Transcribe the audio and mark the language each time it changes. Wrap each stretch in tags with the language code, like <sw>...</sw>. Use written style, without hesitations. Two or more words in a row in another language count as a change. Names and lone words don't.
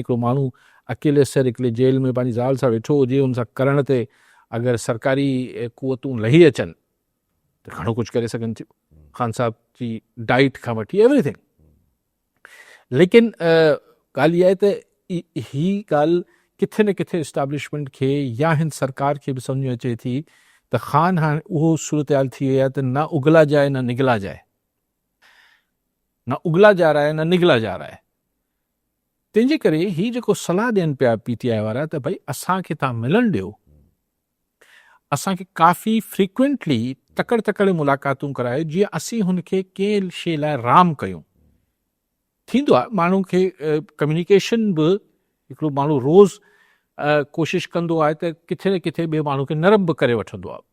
<sd>हिकिड़ो माण्हू अकेले सिर हिकिड़े जेल में पंहिंजी ज़ाल सां वेठो हुजे, हुन सां करण ते अगरि सरकारी क़ुवतूं लही अचनि त घणो कुझु करे सघनि थियूं, ख़ान साहब जी डाइट खां वठी एवरीथिंग। लेकिन ॻाल्हि इहा आहे त ही ॻाल्हि किथे न किथे इस्टेब्लिशमेंट खे या हिन सरकार खे बि सम्झ में अचे थी त ख़ान हाणे उहो सूरत हाल थी वई आहे त</sd> <ur>نہ اگلا جائے نہ نگلا جائے، نہ اگلا جا رہا ہے نہ نگلا جا رہا ہے.</ur> <sd>तंहिंजे करे ही जेको सलाह ॾियनि पिया PTI वारा त भई असांखे तव्हां मिलणु ॾियो, असांखे काफ़ी फ्रीक्वेंटली तकड़ि मुलाक़ातूं करायो, जीअं असीं हुनखे कंहिं शइ लाइ राम कयूं। थींदो आहे माण्हू खे कम्युनिकेशन बि हिकिड़ो माण्हू रोज़ कोशिशि कंदो आहे त किथे न किथे ॿिए माण्हू खे नरम बि करे वठंदो आहे।</sd>